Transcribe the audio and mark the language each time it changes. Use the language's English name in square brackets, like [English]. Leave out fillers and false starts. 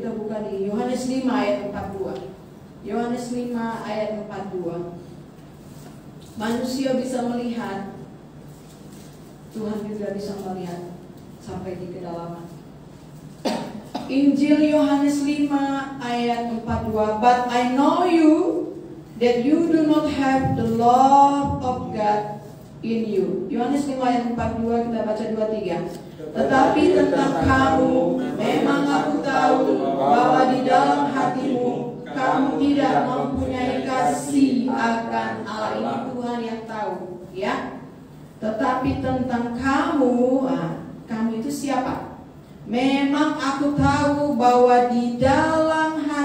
[Indonesian] Kita buka di Yohanes 5 ayat 42. Yohanes 5 ayat 42. Manusia bisa melihat, Tuhan juga bisa melihat sampai di kedalaman. Injil Yohanes 5 ayat 42. [English] But I know you that you do not have the love of God in you. [Indonesian] Yohanes 5 ayat 42, kita baca 2-3. Tetapi tentang kamu, memang aku tahu bahwa di dalam hatimu kamu tidak mempunyai kasih akan Allah. Ini Tuhan yang tahu, ya. Tetapi tentang kamu, kamu itu siapa? Memang aku tahu bahwa di dalam